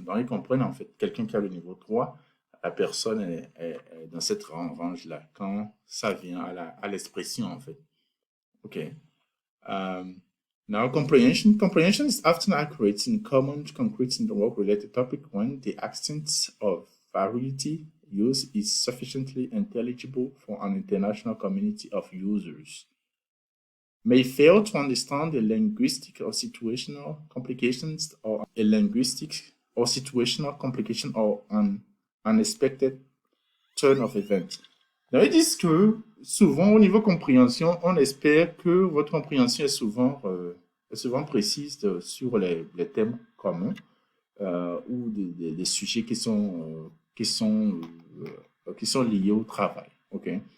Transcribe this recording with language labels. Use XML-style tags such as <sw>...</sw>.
<fr>Donc, ils comprennent, en fait, quelqu'un qui a le niveau 3, la personne est dans cette range-là quand ça vient à l'expression, en fait.</fr> <en>OK. Now, comprehension. Comprehension is often accurate in common, concrete, and work-related topic when the extent of variety use is sufficiently intelligible for an international community of users. May fail to understand the linguistic or situational complications or a linguistic or situational complication or an unexpected turn of events.</en> <fr>Donc, ils disent que souvent, au niveau compréhension, on espère que votre compréhension est souvent précise sur les thèmes communs ou des sujets qui sont liés au travail. OK?</fr>